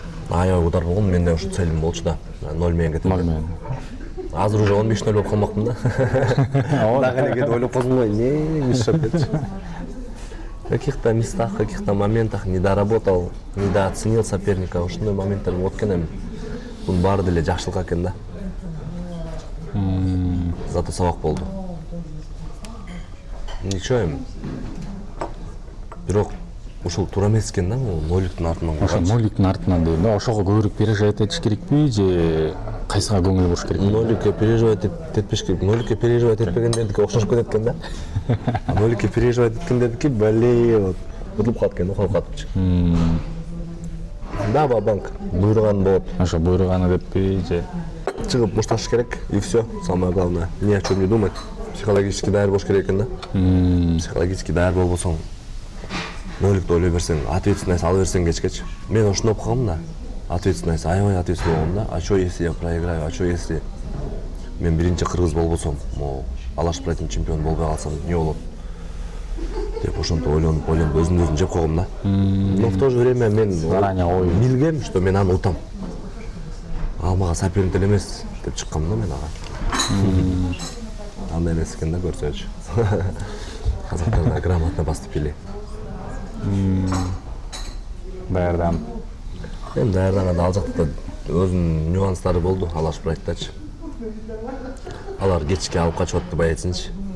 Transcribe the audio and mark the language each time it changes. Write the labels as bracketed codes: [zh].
[ky] Аябай удар болгон, менде ошо целим болчу да. 0 менен кетем. 0 менен. Азыр уже 15-0 болуп калмакмын да. Дагы эле кээде ойлоп калдым го, не мешап кетчи. [ru] В каких-то местах, в каких-то моментах не доработал, недооценил соперника. [ky] Ушундай моменттер болот экен эми. Бунун баары деле жакшылык экен да. Зато сабак болду. Ничего эми. Бирок ушул туура эмес экен да, бул 0-дун артынан. Ошо 0-дун артынан дейм да, ошого көбүрөөк переживать этиш керекпи же кайсыга көңүл буруш керек? 0-ке переживать этпеш керек. 0-ке переживать этпегендердики окшош кетет экен да. 0-ке переживать эткендердики бале утулуп калат экен, калып калыпчы. Да, бабанк, буйруган болот. Ошо буйруганы деппи же Чыгып мушташыш керек и все. [ru] Самое главное, ни о чем не думать. Психологически [ky] даяр болуш керек экен да. Психологически даяр болбосоң 0-дө ойлой берсең, ответственность ала берсең кечкечи. Мен ошондой окугам да. Ответственность, аябай ответственный болгом да. [ru] А что если я проиграю? А что если [ky] мен биринчи кыргыз болбосом, могу Алашбрайтын чемпион болбой калсам, эмне болот? Деп ошентип ойлонуп өзүмдү жеп койгом да. [ru] Но в то же время [ky] мен билгем, [ru] что [ky] мен аны утам. Ал мага соперник деле эмес деп чыккам да мен ага. Андай эмес экен да, көрсөчү. [ru] Казактар грамотно поступили. [ky] даярданып. Эми даярданганда ал жакта өзүнүн нюанстары болду Алашбрайттачы. Алар кечке алып качып атты боецинчи.